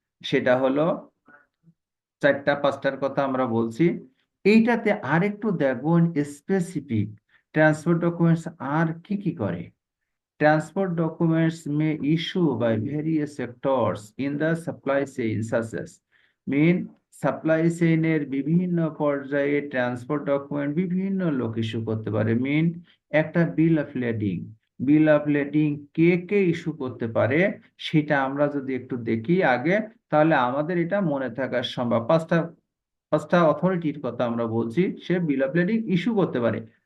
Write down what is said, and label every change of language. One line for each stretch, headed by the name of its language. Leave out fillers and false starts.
Bangla: সেটা হলো 4টা 5টার কথা আমরা বলছি। এইটাতে আরেকটু দেখবো স্পেসিফিক ট্রান্সপোর্ট ডকুমেন্টস আর কি কি করে।
English: Transport documents may issue by various sectors in the supply chain such as mean
Bangla: supply চেইনের বিভিন্ন পর্যায়ে ট্রান্সপোর্ট ডকুমেন্ট বিভিন্ন লোক ইস্যু করতে পারে। মিন একটা বিল অফ লেডিং কে কে ইস্যু করতে পারে সেটা আমরা যদি একটু দেখি আগে, তাহলে আমাদের এটা মনে থাকার সম্ভব। পাঁচটা পাঁচটা অথরিটির কথা আমরা বলছি, সে বিল অফ লেডিং ইস্যু করতে পারে।